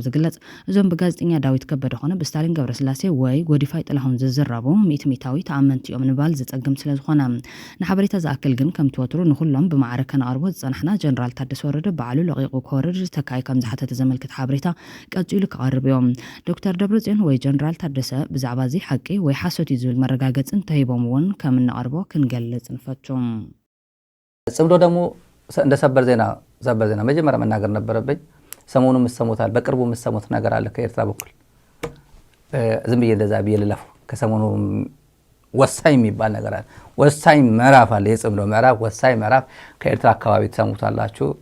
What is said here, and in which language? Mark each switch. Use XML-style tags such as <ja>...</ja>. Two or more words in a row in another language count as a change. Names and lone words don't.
<ti>ዝግለጽ እዞም ብጋዜጠኛ ዳዊት ከበደ ኾነ ብስታሊን ገብረስላሴ ወይ ጎዲፋይ ጥላሁን ዝዝረቡ ሚትሚታዊ ተኣመንቲኦም ንባል ዝጸግም ስለዝኾነ ንሓበሬታ ዝኣክል ግን ከም ትወትሩ ንኹሎም ብማዕረከ ነቕርቦ ዝጸናሕና ጀነራል ታደሰ ወረደ በዓሉ ለቂቁ ክወርድ ተካይ ከም ዝሓተተ ዘመልክት ሓበሬታ ቀጺሉ ክቐርብ እዮም ዶክተር ደብረጽዮን ወይ ጀነራል ታደሰ ብዛዕባ እዚ ሓቂ ወይ ሓሶት ዝብል መረጋገጽ እንተሂቦም እውን ከም እንቐርቦ ክንገልጽ ንፈቱም</ti> <am>ጽምዶ ደግሞ እንደ ሰበር ዜና መጀመሪያ መናገር ነበረብኝ ሰሞኑ ምሰሙታል በቅርቡ ምሰሙት ነገር አለ ከኤርትራ በኩል ዝም ብዬ እንደዛ ብዬ ልለፉ ከሰሞኑ ወሳኝ የሚባል ነገር አለ ወሳኝ ምዕራፍ አለ የጽምዶ ምዕራፍ ወሳኝ ምዕራፍ ከኤርትራ አካባቢ ተሰሙታላችሁ</am>